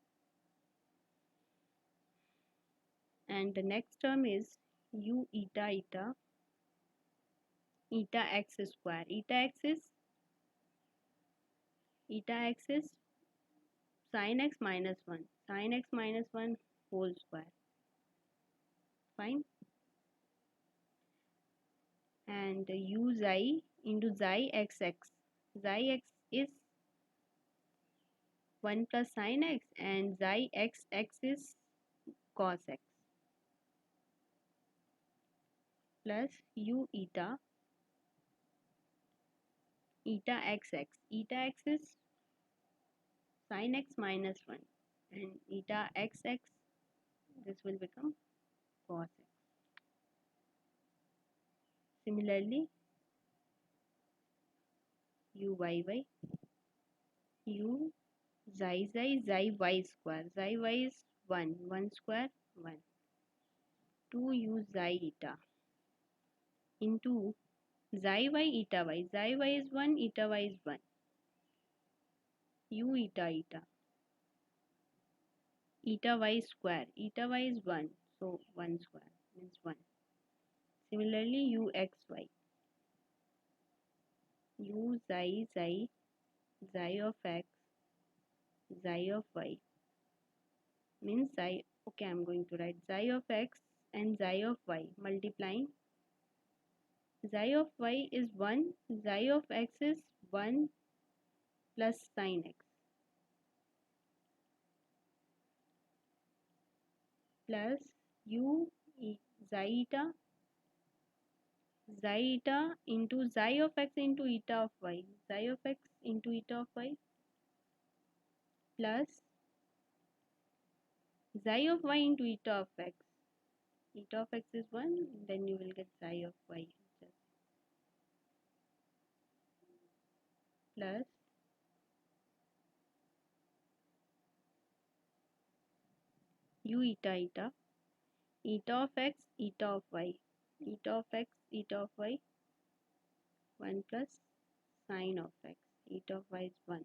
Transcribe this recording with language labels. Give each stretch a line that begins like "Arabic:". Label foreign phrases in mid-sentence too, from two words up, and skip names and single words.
English: And the next term is u eta x square. Eta x is sin x minus 1. Sin x minus 1 whole square. Fine. And u xi into xi xx. Xi x is 1 plus sin x and xi xx is cos x plus u eta xx. Eta x is sin x minus 1 and eta xx, this will become cos x. Similarly, u y y, u xi y square, xi y is 1 square 1, 2 u xi eta into xi y eta y, xi y is 1, eta y is 1, u eta eta y square, eta y is 1, so 1 square means 1. Similarly u x y, u xi of x, xi of y means xi, okay, I'm going to write xi of x and xi of y multiplying. Xi of y is 1, xi of x is 1 plus sin x plus u xi eta into xi of x into eta of y, xi of x into eta of y plus xi of y into eta of x. Eta of x is 1, then you will get xi of y plus u eta eta of x, eta of y, eta of x, eta of y 1 plus sin of x, eta of y is 1.